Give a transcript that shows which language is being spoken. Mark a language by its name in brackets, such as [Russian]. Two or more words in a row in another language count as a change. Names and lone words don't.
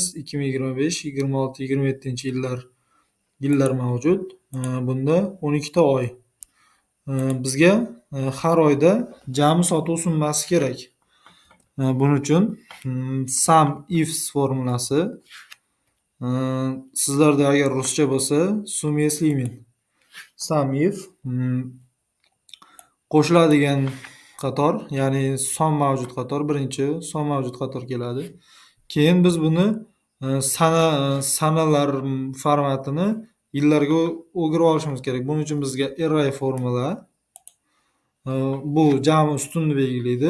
[Uzbek] 2025, 26, 27-yillar mavjud. Bunda 12 ta oy. Bizga har oyda jami sotuv summasi kerak. Buning uchun sum ifs formulasi, sizlarda agar ruscha bo'lsa sum если min. Sum if qo'shiladigan qator, ya'ni son mavjud qator, birinchi son mavjud qator keladi. Keyin biz buni sanalar formatini yillarga o'girib olishimiz kerak. Buning uchun bizga [English] array formula, [Uzbek] bu jami ustunni belgilaydi.